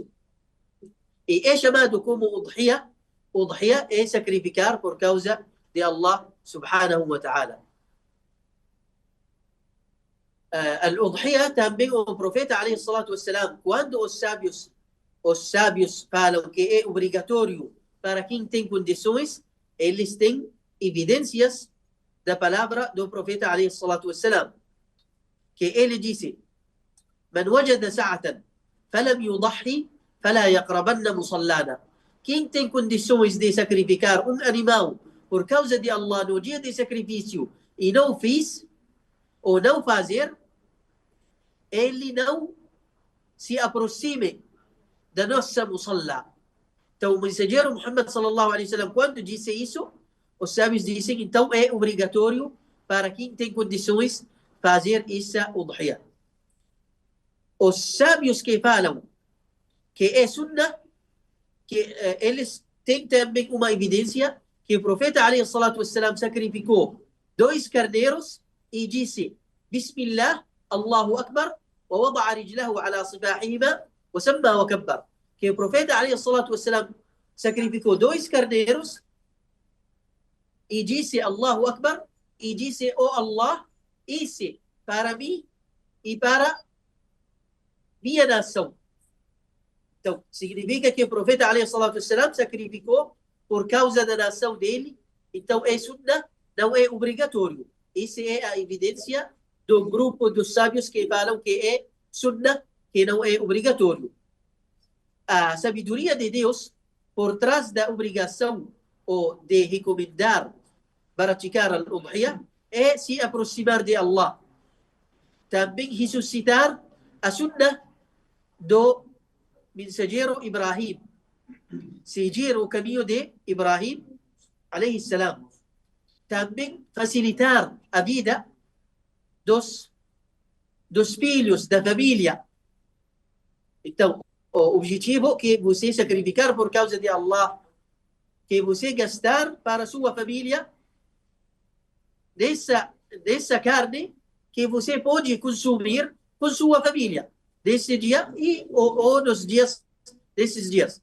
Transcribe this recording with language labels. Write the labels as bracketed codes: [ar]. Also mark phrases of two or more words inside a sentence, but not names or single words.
[pt] E é chamado como Udhiyah. Udhiyah é sacrificar por causa de Allah [ar] سبحانه وتعالى. [pt] Al-Udhiyah também o profeta [ar] عليه الصلاة والسلام, [pt] quando os sábios falam que é obrigatório para quem tem condições, eles têm evidências da palavra do profeta [ar] عليه الصلاة والسلام, [pt] que ele disse: [ar] من وجد سعة فلم يضح فلا يقربن مصلانا. [pt] Quem tem condições de sacrificar um animal por causa de Allah no dia de sacrifício e não fez, ou não fazer, ele não se aproxime da nossa musalla. Então o mensageiro Muhammad [ar] صلى الله عليه وسلم, [pt] quando disse isso, os sábios dizem, então é obrigatório para quem tem condições fazer essa udhiyah. Os sábios que falam que é sunnah, que eles têm também uma evidência que o profeta [ar] عليه الصلاة والسلام [pt] sacrificou 2 carneiros e disse [ar] بسم الله، الله أكبر، ووضع رجله على صفاحهما وسمى وكبر. [pt] Que o profeta [ar] عليه الصلاة والسلام [pt] sacrificou 2 carneiros e disse [ar] الله أكبر [pt] e disse: Oh Allah, esse para mim e para minha nação. Então, significa que o profeta [ar] عليه الصلاة والسلام [pt] sacrificou por causa da nação dele. Então é sunnah, não é obrigatório. Essa é a evidência do grupo dos sábios que falam que é sunnah, que não é obrigatório. A sabedoria de Deus por trás da obrigação ou de recomendar praticar al-Udhiyah é se aproximar de Allah. Também ressuscitar a sunnah do mensageiro Ibrahim. Seguir o caminho de Ibrahim, [ar] عليه السلام. [pt] Também facilitar a vida dos filhos da família. Então, o objetivo que você sacrificar por causa de Allah, que você gastar para sua família dessa carne que você pode consumir com sua família desse dia ou nos dias desses dias.